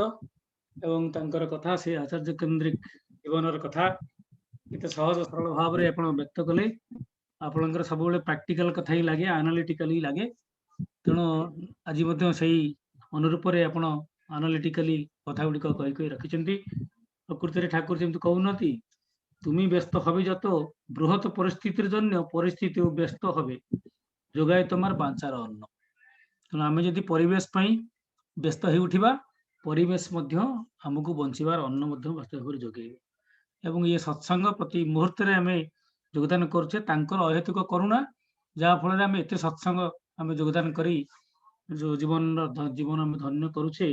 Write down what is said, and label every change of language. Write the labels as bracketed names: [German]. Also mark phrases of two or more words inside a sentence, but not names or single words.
[Odia] ଏବଂ ତାଙ୍କର କଥା, ସେ ଆଚାର୍ଯ୍ୟ କେନ୍ଦ୍ରିକ ଜୀବନର କଥା କେତେ ସହଜ ସରଳ ଭାବରେ ଆପଣ ବ୍ୟକ୍ତ କଲେ। ଆପଣଙ୍କର ସବୁବେଳେ ପ୍ରାକ୍ଟିକାଲ କଥା ହିଁ ଲାଗେ, ଆନାଲିଟିକାଲ ହିଁ ଲାଗେ। ତେଣୁ ଆଜି ମଧ୍ୟ ସେଇ ଅନୁରୂପରେ ଆପଣ ଆନାଲିଟିକାଲି କଥା ଗୁଡ଼ିକ କହି କହି ରଖିଛନ୍ତି। ପ୍ରକୃତରେ ଠାକୁର ଯେମିତି କହୁନାହାନ୍ତି, [Bangla] তুমি ব্যস্ত হবে যত বৃহৎ পরিস্থিতির জন্য পরিস্থিতিও ব্যস্ত হবে যোগায় তোমার বাঞ্ছার অন্ন। [Odia] ତେଣୁ ଆମେ ଯଦି ପରିବେଶ ପାଇଁ ବ୍ୟସ୍ତ ହେଇ ଉଠିବା, ପରିବେଶ ମଧ୍ୟ ଆମକୁ ବଞ୍ଚିବାର ଅନ୍ନ ମଧ୍ୟ ବାସ୍ତବ ଭାବରେ ଯୋଗାଇବ। ଏବଂ ଇଏ ସତ୍ସଙ୍ଗ ପ୍ରତି ମୁହୂର୍ତ୍ତରେ ଆମେ ଯୋଗଦାନ କରୁଛେ ତାଙ୍କର ଅହେତୁକ କରୁଣା, ଯାହା ଫଳରେ ଆମେ ଏତେ ସତ୍ସଙ୍ଗ ଆମେ ଯୋଗଦାନ କରି ଯୋଉ ଜୀବନ ଆମେ ଧନ୍ୟ କରୁଛେ।